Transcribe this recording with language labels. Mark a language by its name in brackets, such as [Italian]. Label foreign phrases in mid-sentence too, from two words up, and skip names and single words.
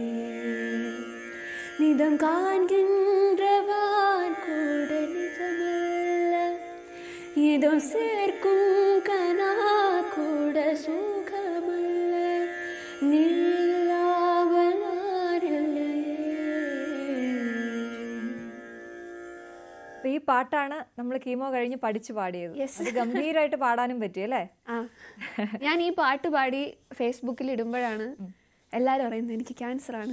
[Tamil] நிதம் காண்கின்றவான் கூட நிஜமல்ல, இதோ சேர்க்கும் கனா கூட சுகமல்ல, நீலாவல் [Malayalam] ഈ പാട്ടാണ് നമ്മൾ കീമോ കഴിഞ്ഞ് പഠിച്ചു പാടിയത്. അത് ഗംഭീരമായിട്ട് പാടാനും പറ്റിയല്ലേ? ഞാൻ ഈ പാട്ട് പാടി ഫേസ്ബുക്കിൽ ഇടുമ്പോഴാണ് എല്ലാവരും പറയുന്നത് എനിക്ക് ക്യാൻസർ ആണ്.